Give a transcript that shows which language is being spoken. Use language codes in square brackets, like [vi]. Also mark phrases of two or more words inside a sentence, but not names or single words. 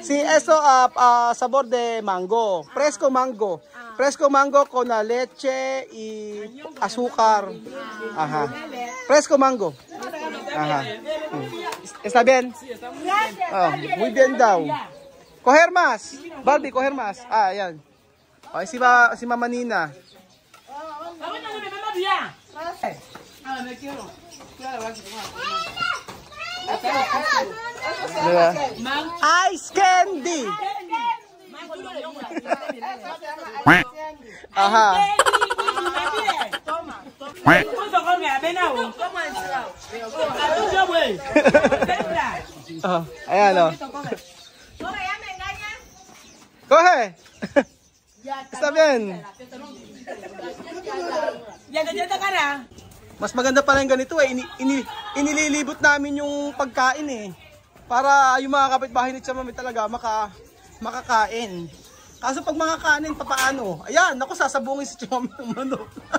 [es] Sí, eso sabor de mango. Fresco mango. Fresco mango con leche y azúcar. Ajá. Fresco mango. Ajá. ¿Está bien? Ah, muy bien daw. Coger más. Barbie, coger más. [tl] Ah, ayan. Ay, si Mama Nina. Diba? [en] Ice candy. Aha. [tl] Ayan, oh. [es] Coge. Está bien. [tl] Mas maganda pala yung ganito eh. Inililibot namin yung pagkain eh. Para yung mga kapitbahay ni Chamame talaga makakain. Kaso pag mga kanin, papaano? Ayan, naku, sasabungin si Chamame ng manok.